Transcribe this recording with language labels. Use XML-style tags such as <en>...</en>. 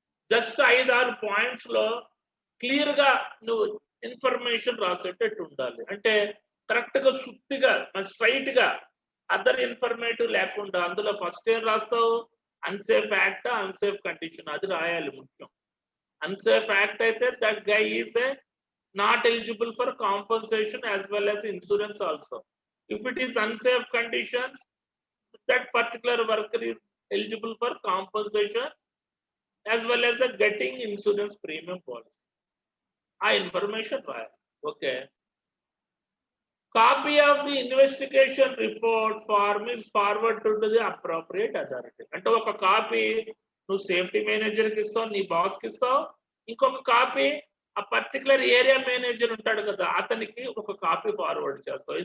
<te>Just 5-6 points లో clear గా నువ్వు ఇన్ఫర్మేషన్ రాసేటట్టు ఉండాలి. అంటే కరెక్ట్ గా సుత్తిగా స్ట్రైట్ గా అదర్ ఇన్ఫర్మేటివ్ లేకుండా. అందులో ఫస్ట్ ఏం రాస్తావు? అన్సేఫ్ యాక్ట్, అన్సేఫ్ కండిషన్, అది రాయాలి ముఖ్యం.</te> <en>Unsafe act</en> <te>అయితే</te> <en>that guy is not eligible for compensation as well as insurance also. If it is unsafe conditions, that particular worker is eligible for compensation as well as getting insurance premium policy.</en> <te>ఆ information రాయాలి. Okay,</te> <en>copy of the investigation report form is forward to the appropriate authority</en> <te>అంటే ఒక copy నువ్వు safety మేనేజర్కి ఇస్తావు, నీ బాస్కి ఇస్తావు, ఇంకొక కాపీ ఆ పర్టికులర్ ఏరియా మేనేజర్ ఉంటాడు కదా అతనికి ఒక కాపీ ఫార్వర్డ్ చేస్తావు.</te>